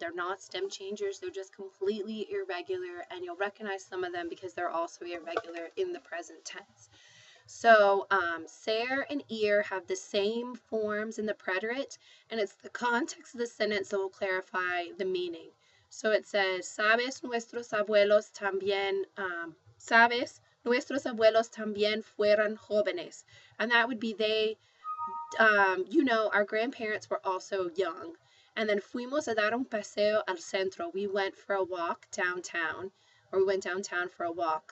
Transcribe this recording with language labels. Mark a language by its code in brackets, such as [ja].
[en] They're not stem changers, they're just completely irregular, and you'll recognize some of them because they're also irregular in the present tense. So, ser and ir have the same forms in the preterite, and it's the context of the sentence that will clarify the meaning. So it says, [es] sabes, nuestros abuelos también, sabes, nuestros abuelos también fueron jóvenes. [en] And that would be they, you know, our grandparents were also young. And then [es] fuimos a dar un paseo al centro. [en] We went for a walk downtown, or we went downtown for a walk.